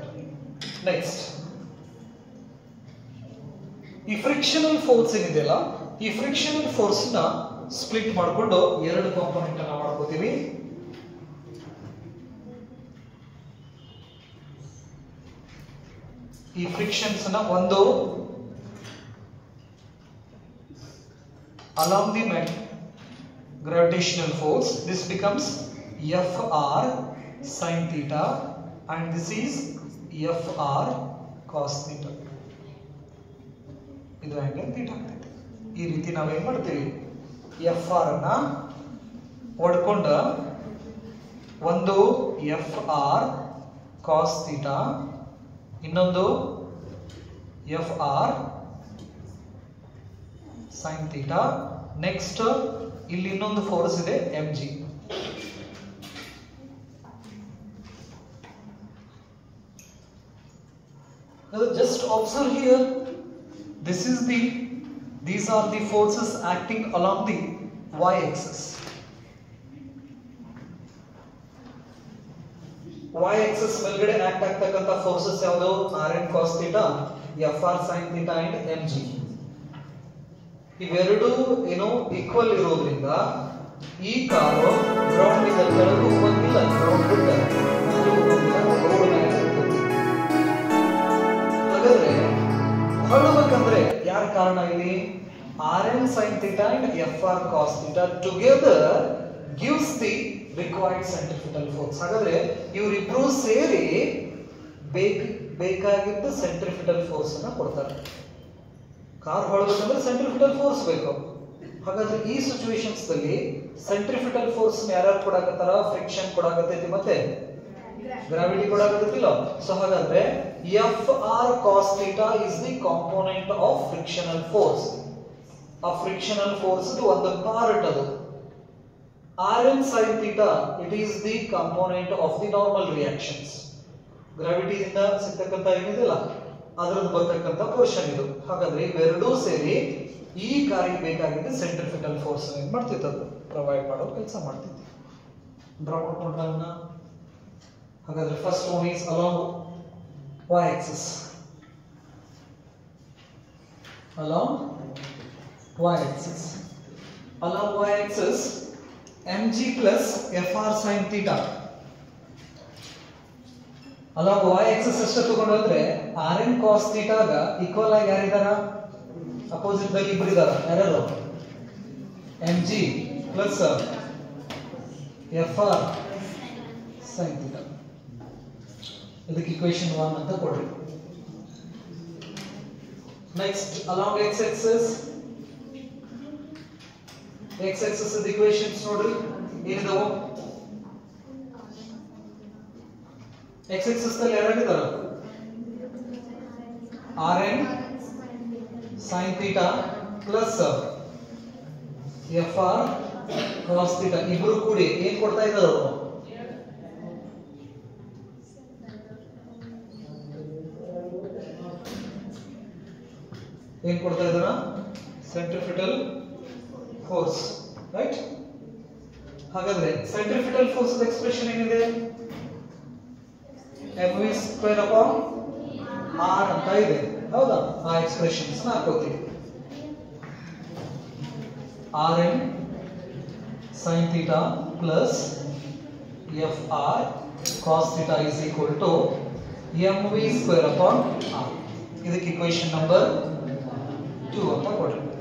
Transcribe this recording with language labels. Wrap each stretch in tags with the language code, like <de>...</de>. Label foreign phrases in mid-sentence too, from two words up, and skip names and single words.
<kn>ನೆಕ್ಸ್ಟ್, ಈ</kn> <en>frictional force</en> <kn>ಏನಿದೆಯಲ್ಲ, ಈ</kn> <en>frictional force</en> <kn>ನ ಸ್ಪ್ಲಿಟ್ ಮಾಡಿಕೊಂಡು 2 ಕಾಂಪೋನೆಂಟ್ ಅನ್ನ ಮಾಡ್ಕೋತೀವಿ. ಈ ಫ್ರಿಕ್ಷನ್ಸ್ ನ ಒಂದು</kn> <en>along the gravitational force, this becomes Fr sin theta and this is Fr cos theta.</en> <kn>ಇದು</kn> <en>angle theta</en> <kn>ಆಗ್ತೈತೆ. ಈ ರೀತಿ ನಾವು ಏನ್ ಮಾಡ್ತೀವಿ, Fr ಅನ್ನ ಹೊಡ್ಕೊಂಡ ಒಂದು</kn> <en>Fr cos theta,</en> <kn>ಇನ್ನೊಂದು</kn> <en>Fr sin theta.</en> <kn>ನೆಕ್ಸ್ಟ್ ಇಲ್ಲಿ ಇನ್ನೊಂದು ಫೋರ್ಸ್ ಇದೆ mg.</kn> <en>Now just observe here, these are the forces acting along the y-axis.</en> <kn>y-axis ಮೇಲ್ಗಡೆ ಆಕ್ಟ್ ಆಗ್ತಕ್ಕಂತ ಫೋರ್ಸಸ್ ಯಾವುದು?</kn> <en>Rn cos theta, Fr sin theta and mg.</en> <kn>ಇವೆರಡು ಏನೋ ಈಕ್ವಲ್ ಇರೋದ್ರಿಂದ ಈ ಕಾರು ಗ್ರೌಂಡ್ ಇಂದ ಕೆಳಗೆ ಹೋಗಂಗಿಲ್ಲ, ಗ್ರೌಂಡ್ ಬಿಟ್ಟ ಹಾಗಾದ್ರೆ ಹೊರಡಬೇಕಂದ್ರೆ ಯಾರ ಕಾರಣ ಇಲ್ಲಿ?</kn> <en>Rn sin theta and Fr cos theta together gives the required centrifugal force.</en> <kn>ಹಾಗಾದ್ರೆ ಇವರಿಬ್ರು ಸೇರಿ ಬೇಕಾಗಿದ್ದ</kn> <en>centripetal force</en> <kn>ಅನ್ನ ಕೊಡ್ತಾರೆ. ಕಾರ್ ಹೊರಡಬೇಕಂದ್ರೆ</kn> <en>centripetal force</en> <kn>ಬೇಕು. ಹಾಗಾದ್ರೆ ಈ ಸಿಚುವೇಶನ್ಸ್ ದಲ್ಲಿ</kn> <en>centripetal force</en> <kn>ಯಾರ್ಯಾರು ಕೊಡಾಕತ್ತಾರ? ಫ್ರಿಕ್ಷನ್ ಕೊಡಾಕತ್ತೈತಿ, ಮತ್ತೆ ಗ್ರಾವಿಟಿ ಕೊಡಾಕತ್ತಿಲ್ಲ.</kn> <en>ಸೊ ಹಾಗಾದ್ರೆ Fr cos theta is the component of frictional force.</en> <kn>ಆ</kn> <en>frictional force</en> <kn>ಒಂದು ಪಾರ್ಟ್ ಅದು.</kn> <en>Rn sin theta, it is the component of the normal reactions.</en> <kn>ಗ್ರಾವಿಟಿಯಿಂದ ಸಿಗ್ತಕ್ಕಂತ ಏನಿದೆಯಲ್ಲ ಅದರದ್ದು ಬರ್ತಕ್ಕಂಥ ಪೋರ್ಷನ್ ಇದು. ಹಾಗಾದ್ರೆ ಇವೆರಡೂ ಸೇರಿ ಈ ಕಾರಿಗೆ ಬೇಕಾಗಿದ್ದ</kn> <en>centripetal force</en> <kn>ಏನ್ ಮಾಡ್ತಿತ್ತು, ಅದು ಪ್ರೊವೈಡ್ ಮಾಡೋ ಕೆಲಸ ಮಾಡ್ತಿತ್ತು. ಡ್ರಾ ಮಾಡ್ಕೊಂಡ್ರೆ ಅವನ್ನ. ಹಾಗಾದ್ರೆ</kn> <en>first one is along y axis. Along y axis mg plus Fr sin theta. along y axis</en> <kn>ಅಷ್ಟು ತಗೊಂಡ್ರೆ</kn> <en>Rn cos theta</en> <kn>ಗ ಈಕ್ವಲ್ ಆಗಿ ಯಾರಿದಾರ? ಅಪೋಸಿಟ್ ದಲ್ಲಿ ಇಬ್ರು ಇದಾರ. ಯಾರು?</kn> <en>mg plus Fr sin theta.</en> <kn>ಇದಕ್ಕೆ ಇಕ್ವೇಶನ್ 1 ಅಂತ ಕೊಡ್ರಿ. ನೆಕ್ಸ್ಟ್</kn> <en>along x axis equations</en> <kn>ನೋಡ್ರಿ ಏನಿದಾವು?</kn> <en>x axis</en> <kn>ನಲ್ಲಿ ಯಾರಿದಾರ?</kn> <en>Rn sin theta plus Fr cos theta</en> <kn>ಇಬ್ರು ಕೂಡಿ ಏನ್ ಕೊಡ್ತಾ ಇದ್ದಾರೆ ಅವರು? ಏನ್ ಕೊಡ್ತಾ ಇದ್ದಾರ?</kn> <en>centripetal force, right?</en> <kn>ಹಾಗಾದ್ರೆ</kn> <en>centripetal force expression</en> <kn>ಏನಿದೆ?</kn> <en>mv square upon r</en> <kn>ಅಂತ ಇದೆ, ಹೌದಾ? ಆ ಎಕ್ಸ್ಪ್ರೆಷನ್ಸ್ ನ ಹಾಕೋತೀವಿ.</kn> <en>Rn sin theta plus Fr cos theta is equal to mv square upon r.</en> <kn>ಇದಕ್ಕೆ</kn> <en>equation number 2</en> <kn>ಅಂತ ಕೊಡ್ರಿ.</kn>